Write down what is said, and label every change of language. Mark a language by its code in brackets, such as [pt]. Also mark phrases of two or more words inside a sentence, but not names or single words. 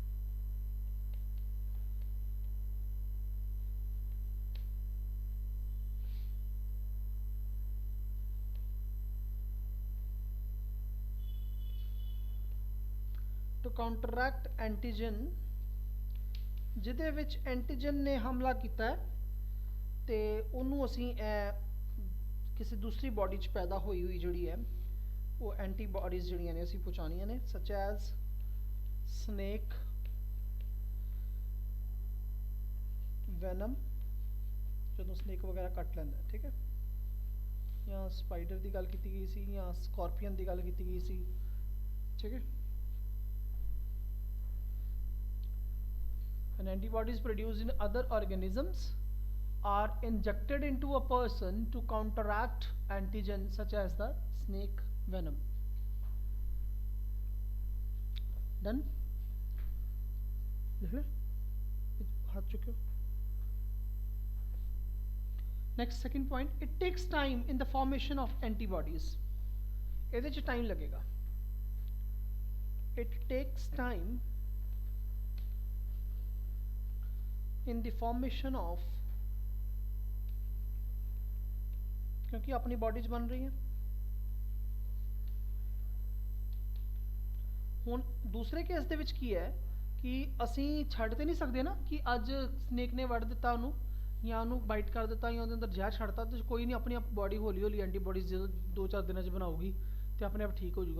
[pa] antigen ਜਿਹਦੇ ਵਿੱਚ ਐਂਟੀਜਨ ਨੇ ਹਮਲਾ ਕੀਤਾ ਹੈ ਤੇ ਉਹਨੂੰ ਅਸੀਂ ਕਿਸੇ ਦੂਸਰੀ ਬਾਡੀ 'ਚ ਪੈਦਾ ਹੋਈ ਜਿਹੜੀ ਹੈ ਉਹ ਐਂਟੀਬਾਡੀਜ਼ ਜਿਹੜੀਆਂ ਨੇ ਅਸੀਂ ਪਹੁੰਚਾਉਣੀਆਂ ਨੇ, [en] such as snake [pa] ਵੈਨਮ, ਜਦੋਂ ਸਨੇਕ ਵਗੈਰਾ ਕੱਟ ਲੈਂਦਾ, ਠੀਕ ਹੈ, ਜਾਂ ਸਪਾਈਡਰ ਦੀ ਗੱਲ ਕੀਤੀ ਗਈ ਸੀ ਜਾਂ ਸਕੋਰਪੀਅਨ ਦੀ ਗੱਲ ਕੀਤੀ ਗਈ ਸੀ, ਠੀਕ ਹੈ. [en] And antibodies produced in other organisms are injected into a person to counteract antigen such as the snake venom. Done? Next, second point, it takes time in the formation of antibodies. [pa] ਇਹਦੇ 'ਚ time ਲੱਗੇਗਾ. [en] It takes time in the formation of, [pa] ਕਿਉਂਕਿ ਆਪਣੀ ਬੌਡੀ 'ਚ ਬਣ ਰਹੀ ਹੈ. ਹੁਣ ਦੂਸਰੇ ਕੇਸ ਦੇ ਵਿੱਚ ਕੀ ਹੈ ਕਿ ਅਸੀਂ ਛੱਡ ਤੇ ਨਹੀਂ ਸਕਦੇ ਨਾ ਕਿ ਅੱਜ ਸਨੇਕ ਨੇ ਵੜ ਦਿੱਤਾ ਉਹਨੂੰ ਜਾਂ ਉਹਨੂੰ ਬਾਈਟ ਕਰ ਦਿੱਤਾ ਜਾਂ ਉਹਦੇ ਅੰਦਰ ਜ਼ਹਿਰ ਛੱਡਤਾ ਤੇ ਕੋਈ ਨਹੀਂ ਆਪਣੀ ਬੋਡੀ ਹੌਲੀ ਹੌਲੀ ਐਂਟੀਬਾਡੀਜ਼ ਜਦੋਂ 2-4 ਦਿਨਾਂ 'ਚ ਬਣਾਊਗੀ ਤੇ ਆਪਣੇ ਆਪ ਠੀਕ ਹੋ ਜਾਊਗਾ.